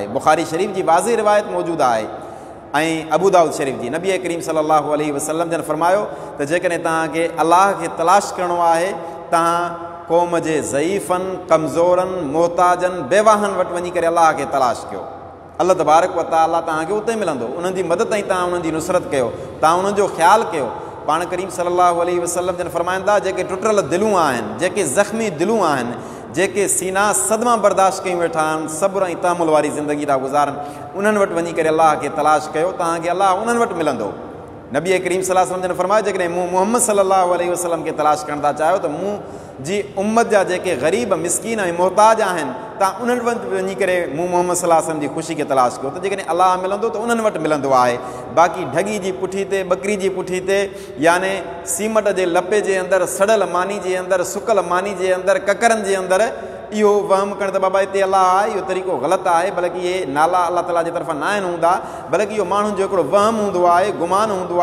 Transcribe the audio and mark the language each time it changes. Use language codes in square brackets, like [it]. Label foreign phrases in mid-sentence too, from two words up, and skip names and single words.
[sd] बुखारी शरीफ़ जी वाज़िह रिवायत मौजूदु आहे ऐं अबू दाऊद शरीफ़ जी। नबी करीम [ar] صلى الله عليه وسلم [sd] जन फरमायो त जेकॾहिं तव्हांखे अलाह खे तलाश करिणो आहे, तव्हां क़ौम जे ज़ईफ़नि, कमज़ोरनि, मोहताजनि, बेवाहनि वटि वञी करे अलाह खे तलाश कयो। अल्लाह [ar] تبارك وتعالى [sd] तव्हांखे उते मिलंदो। उन्हनि जी मदद ऐं तव्हां उन्हनि जी नुसरत कयो, तव्हां उन्हनि जो ख़्यालु कयो। पाण करीम [ar] صلى الله عليه وسلم [sd] जन फरमाईंदा जेके टुटल दिलूं आहिनि, जेके ज़ख़्मी दिलूं आहिनि, जेके सीना सदमा बर्दाश्त कयूं वेठा आहिनि, सब्र ऐं तहमुल वारी ज़िंदगी था गुज़ारनि, उन्हनि वटि वञी करे अलाह खे तलाश कयो, तव्हांखे अलाह उन्हनि वटि मिलंदो। नबी करीम [ar] صلى الله عليه وسلم [sd] जन फरमायो जेकॾहिं मूं मुहम्मद [ar] صلى الله عليه وسلم [sd] खे तलाश करणु था चाहियो त मूं जी उम्मत जा जेके ग़रीब, मिसकीन ऐं मोहताज आहिनि, तव्हां उन्हनि वटि वञी करे मूं मुहम्मद सल्लल्लाहु अलैहि वसल्लम जी ख़ुशी खे तलाश कयो। त जेकॾहिं अलाह मिलंदो त उन्हनि वटि मिलंदो आहे। बाक़ी ढगी जी पुठी ते, बकरी जी पुठी ते, याने सीमट जे लपे जे अंदरि, सड़ियल मानी जे अंदरि, सुकल मानी जे अंदरि, ककरनि जे अंदरि इहो वहम करणु त बाबा हिते अलाह आहे, इहो तरीक़ो ग़लति आहे। बल्कि इहे नाला अलाह ताला जे तरफ़ां न आहिनि हूंदा, बल्कि इहो माण्हुनि जो हिकिड़ो वहम हूंदो आहे, गुमान हूंदो आहे।